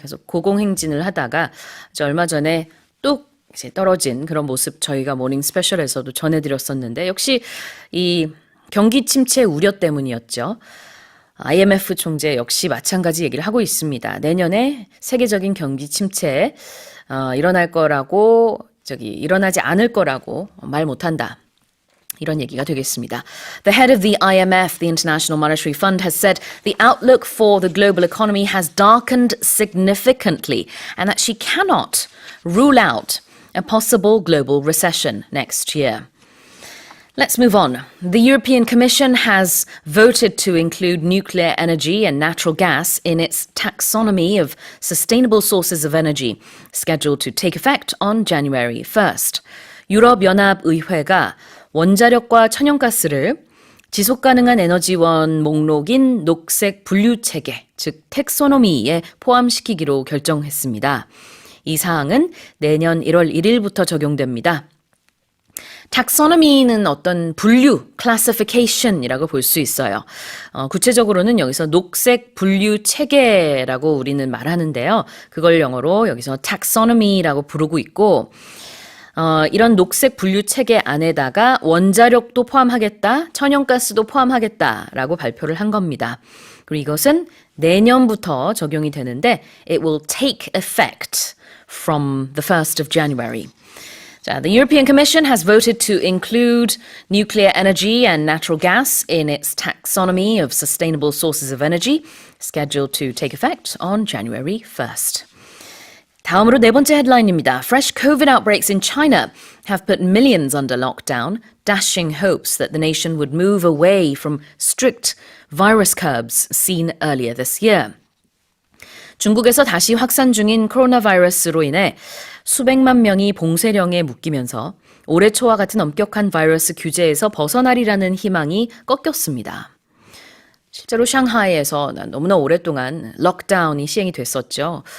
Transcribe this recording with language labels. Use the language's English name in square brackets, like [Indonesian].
[Korean] 계속 고공행진을 하다가 얼마 전에 뚝 이제 떨어진 그런 모습 저희가 모닝 스페셜에서도 전해드렸었는데 역시 이 경기 침체 우려 때문이었죠. IMF 총재 역시 마찬가지 얘기를 하고 있습니다. 내년에 세계적인 경기 침체 일어날 거라고 일어나지 않을 거라고 말 못한다. 이런 얘기가 되겠습니다. [English] The head of the IMF, the International Monetary Fund, has said the outlook for the global economy has darkened significantly and that she cannot rule out a possible global recession next year. Let's move on. The European Commission has voted to include nuclear energy and natural gas in its taxonomy of sustainable sources of energy, scheduled to take effect on January 1st. [Korean] 유럽연합의회가 원자력과 천연가스를 지속가능한 에너지원 목록인 녹색 분류체계, 즉 텍소노미에 포함시키기로 결정했습니다. 이 사항은 내년 1월 1일부터 적용됩니다. taxonomy는 어떤 분류, classification이라고 볼 수 있어요. 구체적으로는 여기서 녹색 분류 체계라고 우리는 말하는데요. 그걸 영어로 여기서 taxonomy라고 부르고 있고 이런 녹색 분류 체계 안에다가 원자력도 포함하겠다, 천연가스도 포함하겠다라고 발표를 한 겁니다. 그리고 이것은 내년부터 적용이 되는데 [English] it will take effect from the 1st of January. 자, the European Commission has voted to include nuclear energy and natural gas in its taxonomy of sustainable sources of energy, scheduled to take effect on January 1st. [Korean] 다음으로 네 번째 헤드라인입니다. [English] Fresh COVID outbreaks in China have put millions under lockdown, dashing hopes that the nation would move away from strict virus curbs seen earlier this year. [Korean] 중국에서 다시 확산 중인 코로나 바이러스로 인해 수백만 명이 봉쇄령에 묶이면서 올해 초와 같은 엄격한 바이러스 규제에서 벗어나리라는 희망이 꺾였습니다. 실제로 샹하이에서 너무나 오랫동안 록다운이 시행이 됐었죠.